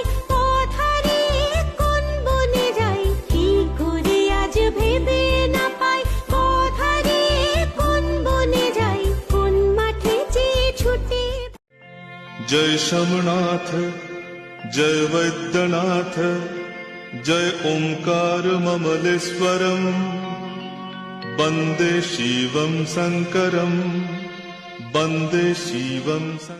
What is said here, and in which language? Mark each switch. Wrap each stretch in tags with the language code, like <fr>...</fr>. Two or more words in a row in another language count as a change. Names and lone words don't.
<bn>পথ হারিয়ে কোন বনে যাই, কি করে আজ ভেবে না পাই পথ হারিয়ে কোন বনে যাই, কোন মাঠে চেয়ে ছুটে।</bn> <sa>जय शमनाथ जय वैद्यनाथ जय ओंकार ममलेश्वरम, वंदे शिवम शंकरम, वंदे शिवम शंकरम।</sa>